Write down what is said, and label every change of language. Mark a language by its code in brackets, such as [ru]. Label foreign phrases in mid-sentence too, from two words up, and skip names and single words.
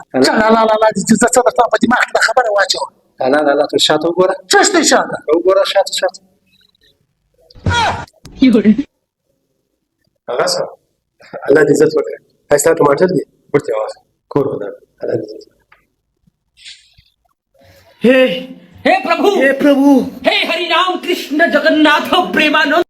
[ps] لا دې زه څه درته په دماغ کې دا خبره واچوه لا لا لا ته شاته وګوره څه شته شاته وګوره شاته هغه صاحب الله دې عزت وکړه ښایسته ټماټر دي ورته یې واخله کور ودان الله دې عزت وکړه. [hi] हे प्रभु हे हरि राम कृष्ण जगन्नाथ प्रेमानंद